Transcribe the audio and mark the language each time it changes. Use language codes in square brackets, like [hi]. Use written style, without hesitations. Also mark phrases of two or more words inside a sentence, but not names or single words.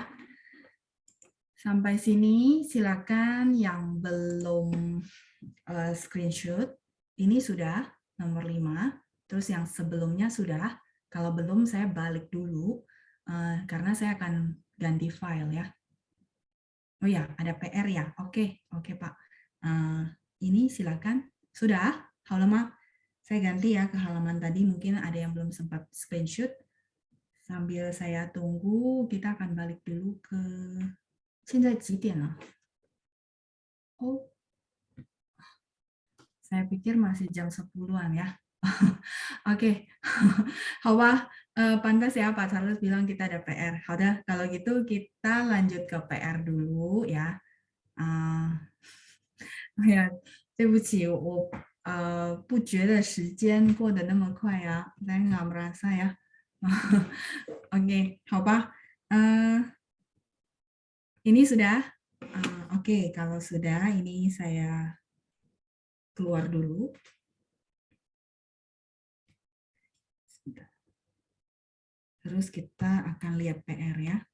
[id] Sampai sini silakan yang belum screenshot, ini sudah nomor 5, terus yang sebelumnya sudah, kalau belum saya balik dulu, karena saya akan ganti file ya. Oh ya, ada PR ya, oke Pak. Ini silakan, sudah, halaman, saya ganti ya ke halaman tadi, mungkin ada yang belum sempat screenshot, sambil saya tunggu, kita akan balik dulu ke, [zh] 现在几点了? [id] Oh, saya pikir masih jam 10-an ya. Oke, 好吧, pantas ya Pak Charles bilang kita ada PR. 好的, kalau gitu kita lanjut ke PR dulu ya. Ya, [zh] 对不起，我不觉得时间过得那么快呀, [id] saya nggak merasa ya. Oke, 好吧. Ini sudah? Oke, kalau sudah, ini saya keluar dulu. Terus kita akan lihat PR ya.